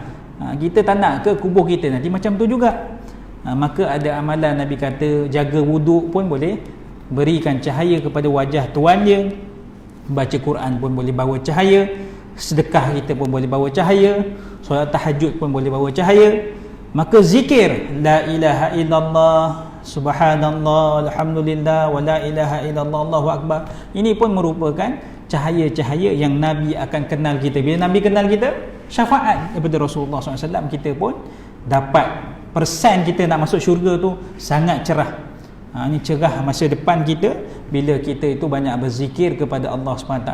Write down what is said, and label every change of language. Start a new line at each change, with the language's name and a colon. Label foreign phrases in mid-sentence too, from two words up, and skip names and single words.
Malay: Kita tak nak ke kubur kita nanti macam tu juga. Maka ada amalan Nabi kata, jaga wuduk pun boleh berikan cahaya kepada wajah tuan dia. Baca Quran pun boleh bawa cahaya. Sedekah kita pun boleh bawa cahaya. Solat tahajud pun boleh bawa cahaya. Maka zikir
Arabic: لا إله إلا الله، سبحان الله، الحمد لله، ولا إله إلا الله، الله أكبر,
Malay: ini pun merupakan cahaya-cahaya yang Nabi akan kenal kita. Bila Nabi kenal kita, syafaat daripada Rasulullah SAW, kita pun dapat. Persen kita nak masuk syurga tu sangat cerah. Ini cerah masa depan kita bila kita itu banyak berzikir kepada Allah SWT.